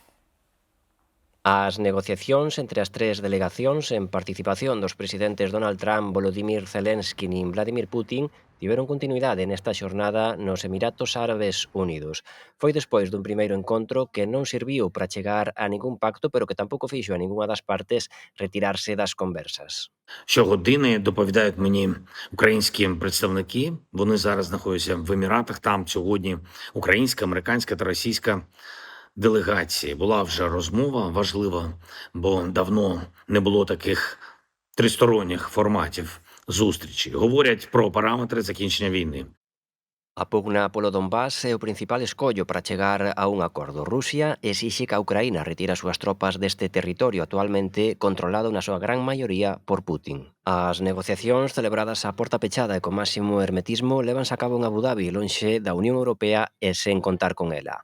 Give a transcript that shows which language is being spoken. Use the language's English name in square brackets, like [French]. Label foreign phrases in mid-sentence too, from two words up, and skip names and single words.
[Galician] As negociacións entre as 3 delegacións en participación dos presidentes Donald Trump, Volodymyr Zelensky e Vladimir Putin tiveron continuidade nesta xornada nos Emiratos Árabes Unidos. Foi despois dun primeiro encontro que non serviu para chegar a ningún pacto, pero que tampouco fixo a ningunha das partes retirarse das conversas. [Ukrainian] Щогодини доповідають мені українські представники. Вони зараз знаходяться в Еміратах. Там сьогодні українська, американська та російська делегації. Була вже розмова важлива, бо давно не було таких тристоронніх форматів зустрічі. Говорять про параметри закінчення війни. [Galician] A pugna polo Donbass é o principal escollo para chegar a un acordo. Rusia exixe que a Ucraína retire as súas tropas deste territorio actualmente controlado na súa gran maioría por Putin. As negociacións celebradas a porta pechada e con máximo hermetismo levanse a cabo en Abu Dhabi, lonxe da Unión Europea e sen contar con ela.